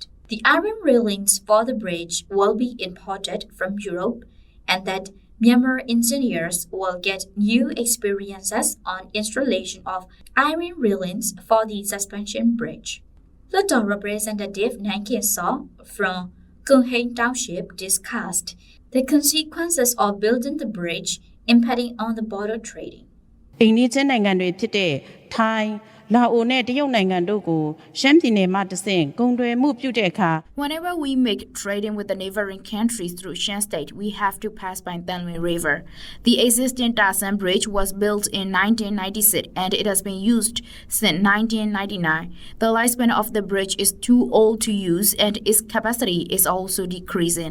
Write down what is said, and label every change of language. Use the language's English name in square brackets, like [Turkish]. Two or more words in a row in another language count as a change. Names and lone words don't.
[English] The iron railings for the bridge will be imported from Europe, and that Myanmar engineers will get new experiences on installation of iron railings for the suspension bridge. Hluttaw Representative Nankin Saw from Kunhain Township discussed the consequences of building the bridge impacting on the border trading. [Burmese] အိန္ဒိယနိုင်ငံတွေဖြစ်တဲ့ထိုင်းလာအိုနဲ့တရုတ်နိုင်ငံတို့ကိုရှမ်းပြည်နယ်မှတဆင့်ကုန်သွယ်မှုပြုတဲ့အခါ [English] Whenever we make trading with the neighboring countries through Shan State, we have to pass by Danlin River. The existing Tarsan Bridge was built in 1996 and it has been used since 1999. The lifespan of the bridge is too old to use and its capacity is also decreasing.